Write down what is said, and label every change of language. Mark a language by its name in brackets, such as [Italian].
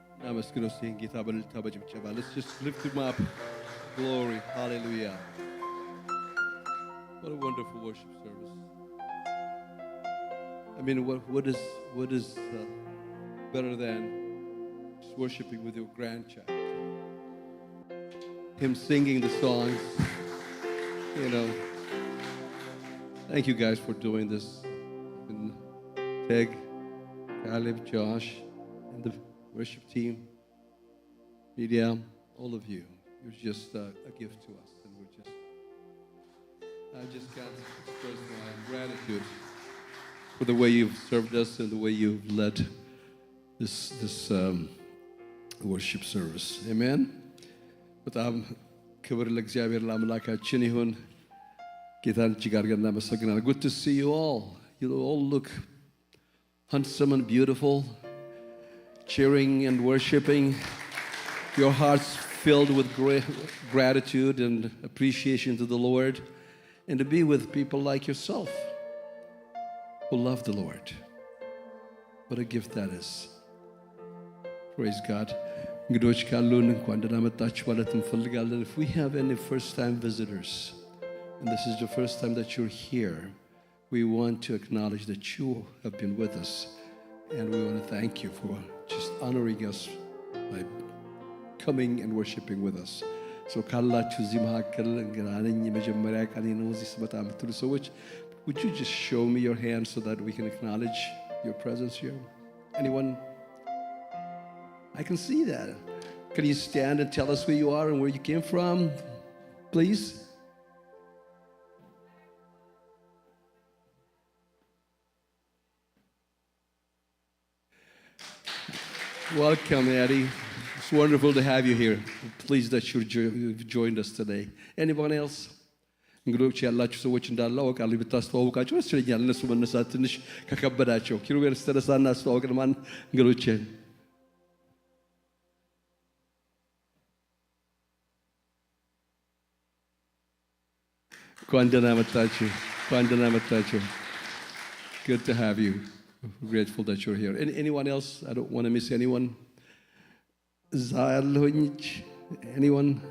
[Amharic] አመስግነው እስቲ ጌታ በእልልታ በጭብጨባ. [English] Let's just lift him up. Glory. Hallelujah. What a wonderful worship service. I mean, what is better than just worshiping with your grandchild? Him singing the songs, you know. Thank you guys for doing this. And Peg, Caleb, Josh, and the worship team, media, all of you. You're just a gift to us. And I just can't express my gratitude for the way you've served us and the way you've led this worship service. Amen. [Amharic] በጣም ክብር ለእግዚአብሔር ለአምላካችን ይሁን። ጌታን እጅግ አድርገን እናመሰግናለን። [English] Good to see you all. You all look handsome and beautiful, cheering and worshiping. Your hearts filled with great gratitude and appreciation to the Lord, and to be with people like yourself who love the Lord. What a gift that is. Praise God. [Amharic] እንግዶች ካሉን እንኳን ደህና መጣችሁ ማለት እንፈልጋለን. [English] If we have any first-time visitors, and this is the first time that you're here, we want to acknowledge that you have been with us, and we want to thank you for just honoring us by coming and worshiping with us. So [Amharic] ካላችሁ እዚህ መካከል እንግዳ ነኝ የመጀመሪያ ቀኔ ነው እዚህ ስመጣ የምትሉ ሰዎች, [English] would you just show me your hand so that we can acknowledge your presence here? Anyone? I can see that. Can you stand and tell us who you are and where you came from, please? Welcome, Eddie. It's wonderful to have you here. Pleased that you've joined us today. Anyone else? [Amharic] እንግዶች ያላችሁ ሰዎች እንዳለ አውቃለሁ። ብታስተዋውቃቸው ደስ ይለኛል። እነሱ መነሳት ትንሽ ከከበዳቸው ኪሩቤል ስተነሳና አስተዋውቅን ማን እንግዶችን እንኳን ደህና መጣችሁ። እንኳን ደህና መጣችሁ. [English] Good to have you. Grateful that you're here. Anyone else? I don't want to miss anyone. [Amharic] እዛ ያለሁኝ [English] anyone?